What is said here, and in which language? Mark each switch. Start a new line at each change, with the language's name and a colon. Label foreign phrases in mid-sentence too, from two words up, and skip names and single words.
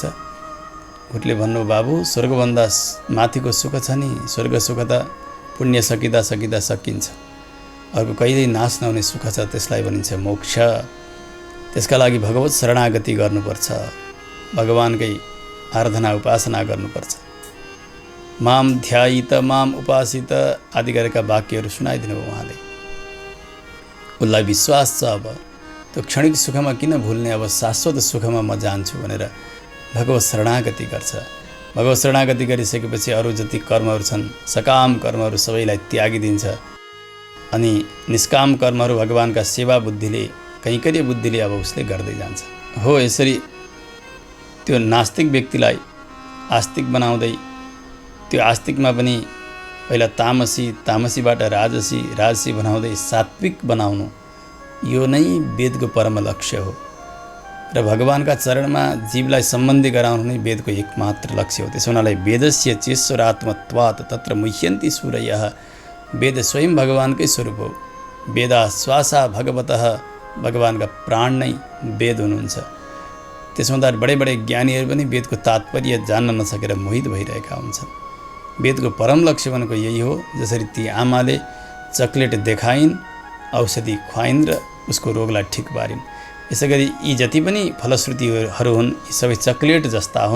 Nepali: गुरुले भन्नु बाबु स्वर्गभन्दा माथिको सुख छ नि, स्वर्ग सुख त पुण्य सकिँदा सकिँदा सकिन्छ। अर्को कहिल्यै नाश नहुने सुख छ, त्यसलाई भनिन्छ मोक्ष। त्यसका लागि भगवत शरणागति गर्नुपर्छ, भगवानकै आराधना उपासना गर्नुपर्छ।
Sanskrit: माम ध्यायित माम उपासित
Nepali: आदि गरेका वाक्यहरू सुनाइदिनु भयो उहाँले। उसलाई विश्वास छ अब त्यो क्षणिक सुखमा किन भुल्ने, अब शाश्वत सुखमा म जान्छु भनेर भगवत शरणागति गर्छ। भगवत शरणागति गरिसकेपछि अरू जति कर्महरू छन् सकाम कर्महरू सबैलाई त्यागिदिन्छ अनि निष्काम कर्महरू भगवानका सेवा बुद्धिले कैंकर्य बुद्धिले अब उसले गर्दै जान्छ। हो यसरी त्यो नास्तिक व्यक्तिलाई आस्तिक बनाउँदै त्यो आस्तिकमा पनि पहिला तामसी, तामसीबाट राजसी, राजसी बनाउँदै सात्विक बनाउनु यो नै वेदको परम लक्ष्य हो। र भगवानका चरणमा जीवलाई सम्बन्धी गराउनु नै वेदको एकमात्र लक्ष्य हो।
Sanskrit: त्यसो हुनाले वेदस्य चेश्वरात्मत्वात् तत्र मुह्यन्ति सूरयः।
Nepali: वेद स्वयं भगवानकै स्वरूप हो।
Sanskrit: वेदा श्वासा भगवतः,
Nepali: भगवानका प्राण नै वेद हुनुहुन्छ। त्यसो हुँदा बडे बडे ज्ञानीहरू पनि वेदको तात्पर्य जान्न नसकेर मोहित भइरहेका हुन्छन्। वेदको परम लक्ष्य भनेको यही हो। जसरी ती आमाले चक्लेट देखाइन्, औषधि खुवाइन् र उसको रोगलाई ठिक पारिन्, यसैगरी यी जति पनि फलश्रुतिहरू हुन् यी सबै चक्लेट जस्ता हुन्।